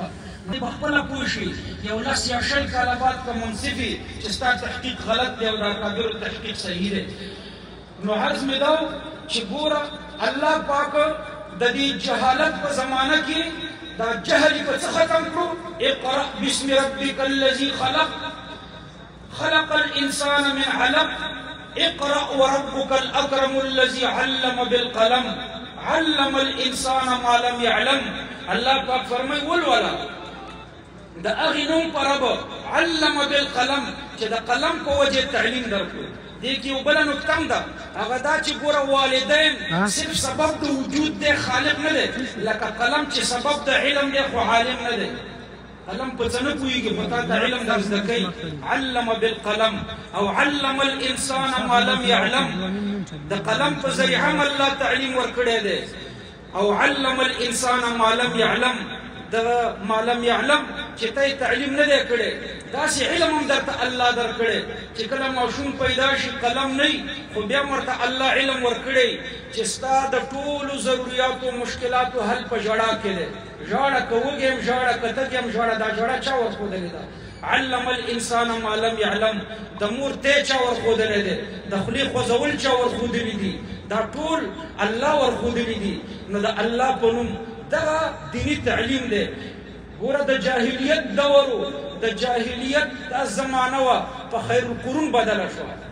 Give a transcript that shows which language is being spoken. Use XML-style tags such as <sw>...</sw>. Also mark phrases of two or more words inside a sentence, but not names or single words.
<ps>په خپله پوه شي یو لس یا شل کاله بعد که منصفي چې ستا تحقیق غلط دی او د اکابرو تحقیق صحیح دی. نو عرض مې دا و چې ګوره الله پاک د دې جهالت په زمانه کې دا جهل په څه ختم کړو؟</ps> <ar>اقرأ باسم ربک الذي خلق خلق الانسان من علق اقرأ وربك الاكرم الذي علم بالقلم علم الانسان ما لم يعلم.</ar> <ps>الله پاک فرمای ولولا د هغې نوم په رب</ps> <ar>علم بالقلم</ar> <ps>چې د قلم په وجه تعلیم درکړو. دې کې یو بله نکته هم ده، هغه دا چې ګوره والدین صرف سبب د وجود دی، خالق نه دی. لکه قلم چې سبب د علم دی خو عالم نه دی. قلم په څه نه پوهېږي خو تا ته علم در زده کوي.</ps> <ar>علم بالقلم او علم الانسان ما لم يعلم.</ar> <ps>د قلم په ذریعه هم الله تعلیم ورکړی دی.</ps> <ar>او علم الانسان ما لم يعلم.</ar> <ps>د</ps> <ar>ما لم يعلم</ar> <ps>چې ته تعلیم نه دی کړی داسې علم هم درته الله درکړی چې کله ماشوم پیدا شي قلم نه خو بیا ورته الله علم ورکړی چې ستا د ټولو ضروریاتو مشکلاتو حل په ژړا کې دی. ژاړه که وږې یم ژاړه که تږې یم ژاړه. دا ژړه چا ورښودلې ده؟</ps> <ar>علم الانسان ما لم يعلم.</ar> <ps>د مور تی چا ورښودلی دی؟ د خولې خوځول چا ورښودلي دي؟ دا ټول الله ورښودلي دي. نو د الله په نوم دغه دینی تعلیم دی. ګوره د جاهلیت دور و، د جاهلیت دا زمانه وه په</ps> <ar>خیر القرون</ar> <ps>بدله شوه.</ps>